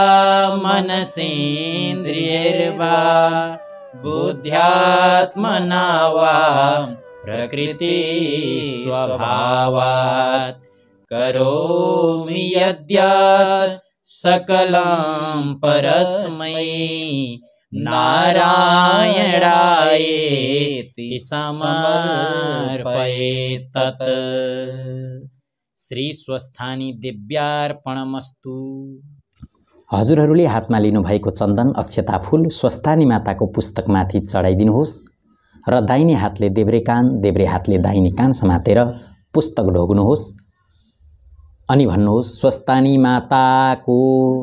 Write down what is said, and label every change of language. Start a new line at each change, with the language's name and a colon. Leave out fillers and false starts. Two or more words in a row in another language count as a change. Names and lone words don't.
Sanskrit: मनसेन्द्रियैर्वा बुद्ध्यात्मना वा प्रकृति स्वभावात् करोमि यद्यत् सकलं परस्मै नारायणायेति समर्पयेत् तत्। श्री स्वस्थानी दिव्यार्पणमस्तु।
Nepali: हजुरहरूले हातमा लिनुभएको चन्दन अक्षता फूल स्वस्थानी माताको पुस्तकमाथि चढाइदिनुहोस् र दाहिने हातले देब्रे हातले दाहिने कान समातेर पुस्तक ढोग्नुहोस् अनि भन्नुहोस्, स्वस्थानी माताको